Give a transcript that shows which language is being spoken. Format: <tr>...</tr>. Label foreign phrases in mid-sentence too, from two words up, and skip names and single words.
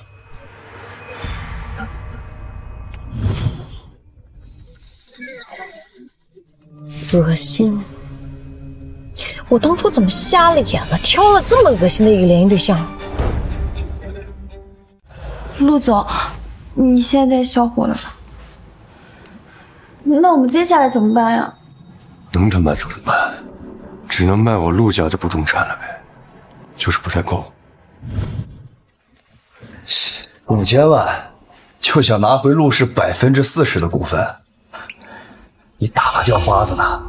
<zh>惡心！我當初怎麼瞎了眼了，挑了這麼惡心的一個聯誼對象？陸總，你現在消火了吧？那我們接下來怎麼辦呀？能他媽怎麼辦？只能賣我陸家的不動產了唄，就是不太夠。 5000萬就想拿回陸氏40%的股份，你打麻將花子呢？</zh>